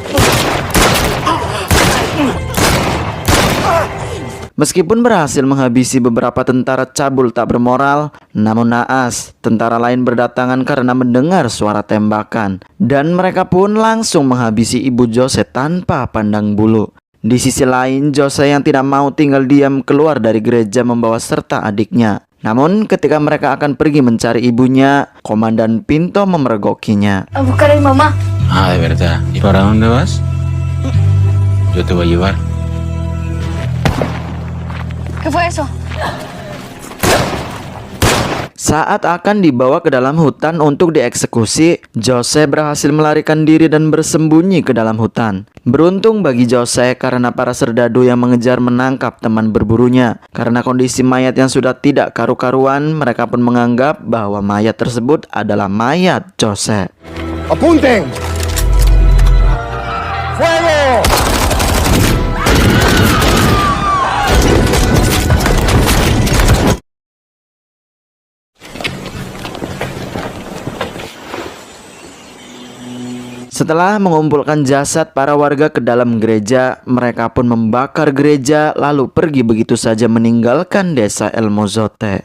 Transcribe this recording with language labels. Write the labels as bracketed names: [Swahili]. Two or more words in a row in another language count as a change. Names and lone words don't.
[Indonesian] Meskipun berhasil menghabisi beberapa tentara cabul tak bermoral, namun naas, tentara lain berdatangan karena mendengar suara tembakan. Dan mereka pun langsung menghabisi ibu Jose tanpa pandang bulu. Di sisi lain, Jose yang tidak mau tinggal diam keluar dari gereja membawa serta adiknya. Namun ketika mereka akan pergi mencari ibunya, Komandan Pinto memergokinya. [Spanish] A buscar a mi mamá. Ah, de verdad. ¿Y para dónde vas? Yo te voy a llevar. ¿Qué fue eso? [Indonesian] Saat akan dibawa ke dalam hutan untuk dieksekusi, Jose berhasil melarikan diri dan bersembunyi ke dalam hutan. Beruntung bagi Jose karena para serdadu yang mengejar menangkap teman berburunya. Karena kondisi mayat yang sudah tidak karu-karuan, mereka pun menganggap bahwa mayat tersebut adalah mayat Jose. [Spanish] ¡Apunten! ¡Fuego! [Indonesian] Setelah mengumpulkan jasad para warga ke dalam gereja, mereka pun membakar gereja lalu pergi begitu saja meninggalkan desa El Mozote.